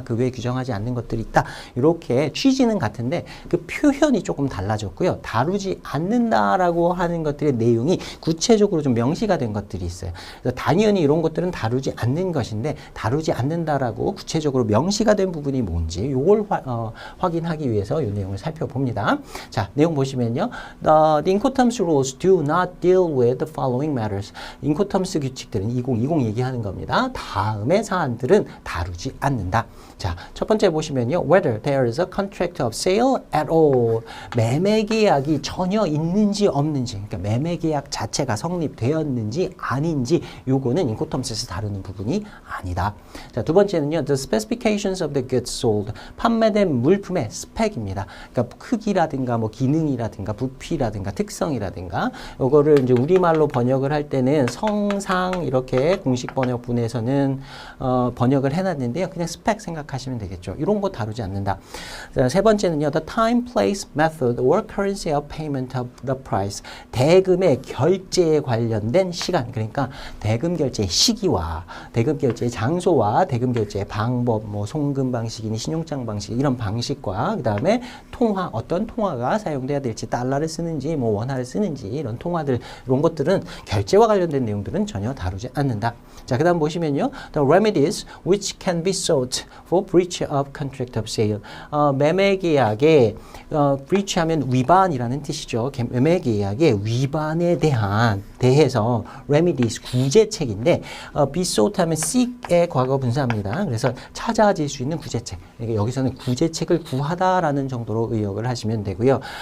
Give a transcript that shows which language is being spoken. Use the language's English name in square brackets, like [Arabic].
[Korean] 그 외에 규정하지 않는 것들이 있다. 이렇게 취지는 같은데 그 표현이 조금 달라졌고요. 다루지 않는다라고 하는 것들의 내용이 구체적으로 좀 명시가 된 것들이 있어요. 그래서 당연히 이런 것들은 다루지 않는 것인데 다루지 않는다라고 구체적으로 명시가 된 부분이 뭔지 이걸 확인하기 위해서 이 내용을 살펴봅니다. 자, 내용 보시면요. [English] The Incoterms rules do not deal with the following matters. [Korean] 인코텀스 규칙들은 2020 얘기하는 겁니다. 다음의 사안들은 다루지 않는다. 자, 첫 번째 보시면요. [English] Whether there is a contract of sale at all. [Korean] 매매 계약이 전혀 있는지 없는지, 그러니까 매매 계약 자체가 성립되었는지 아닌지 요거는 인코텀스에서 다루는 부분이 아니다. 자, 두 번째는요. [English] The specifications of the goods sold. [Korean] 판매된 물품의 스펙입니다. 그러니까 크기라든가 뭐 기능이라든가 부피라든가 특성이라든가 요거를 이제 우리말로 번역을 할 때는 성상 이렇게 공식 번역본에서는 번역을 해놨는데요. 그냥 스펙 생각하시면 되겠죠. 이런 거 다루지 않는다. 자, 세 번째는요. [English] The time, place, method or currency of payment of the price. [Korean] 대금의 결제에 관련된 시간, 그러니까 대금 결제 시기와 대금 결제 장소와 대금 결제 방법, 뭐 송금 방식이니 신용장 방식 이런 방식과 그 다음에 통화, 어떤 통화가 사용돼야 될지 달러를 쓰는지 뭐 원화를 쓰는지 이런 통화들 이런 것들은 결제와 관련된 내용들은 전혀 다루지 않는다. 자, 그 다음 보시면요. [English] The remedies which can be sought for breach of contract of sale. [Korean] 매매 계약에 breach하면 위반이라는 뜻이죠. 매매 계약의 위반에 대해서 remedies 구제책인데 [English] be sought [Korean] 하면 seek의 과거 분사입니다. 그래서 찾아질 수 있는 구제책. 그러니까 여기서는 구제책을 구하다라는 정도로 의역을 하시면 되고요.